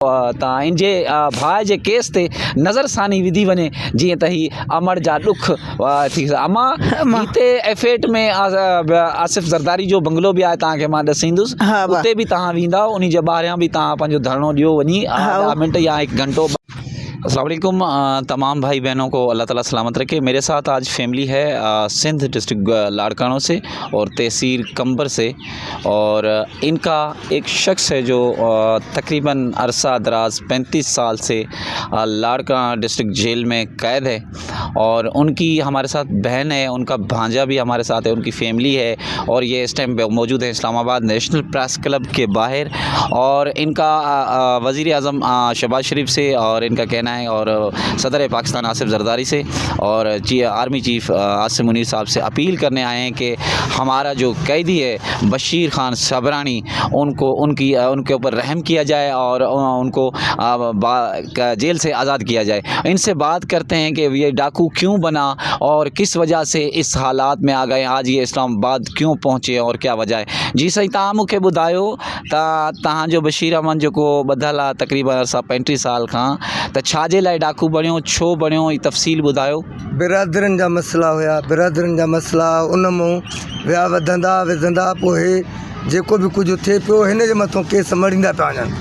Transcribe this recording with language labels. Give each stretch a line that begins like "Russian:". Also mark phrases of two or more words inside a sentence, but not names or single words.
Sindhi: तव्हां इन जे भाउ जे केस ते नज़रसानी विधी वञे जीअं त ही अमर जा ॾुख थी अमा हिते एफेट में आसिफ़ ज़रदारी जो बंगलो बि आहे तव्हांखे मां ॾसींदुसि उते बि तव्हां वेंदा उन जे ॿाहिरियां बि तव्हां पंहिंजो धरणो ॾियो वञी 10 मिनट या 1 घंटो।
Urdu: السلام علیکم تمام بھائی بہنوں کو اللہ تعالیٰ سلامت رکھے. میرے ساتھ آج فیملی ہے سندھ ڈسٹرکٹ لاڑکانوں سے اور تحصیل قمبر سے، اور ان کا ایک شخص ہے جو تقریباً عرصہ دراز 35 سال سے لاڑکانہ ڈسٹرکٹ جیل میں قید ہے، اور ان کی ہمارے ساتھ بہن ہے، ان کا بھانجا بھی ہمارے ساتھ ہے، ان کی فیملی ہے، اور یہ اس ٹائم موجود ہے اسلام آباد نیشنل پریس کلب کے باہر. اور ان کا وزیر اعظم شہباز شریف سے اور ان کا کہنا ہے، اور صدر پاکستان آصف زرداری سے اور آرمی چیف عاصم منیر صاحب سے اپیل کرنے آئے ہیں کہ ہمارا جو قیدی ہے بشیر خان سبرانی ان کے اوپر رحم کیا جائے اور ان کو جیل سے آزاد کیا جائے. ان سے بات کرتے ہیں کہ یہ ڈاکو کیوں بنا اور کس وجہ سے اس حالات میں آ گئے، آج یہ اسلام آباد کیوں پہنچے اور کیا وجہ ہے. جی صحیح,
Sindhi: तव्हां मूंखे ॿुधायो तव्हांजो बशीर अहमद जेको ॿधल आहे तक़रीबन अरसा 35 साल खां, त छाजे लाइ डाकू बणियो, छो बणियो, ई तफ़सील ॿुधायो। बिरादरनि जा मसला हुया, बिरादरनि जा मसला उन मां विया वधंदा पोइ जेको बि कुझु थिए पियो हिन जे मथां केस मरींदा पिया वञनि।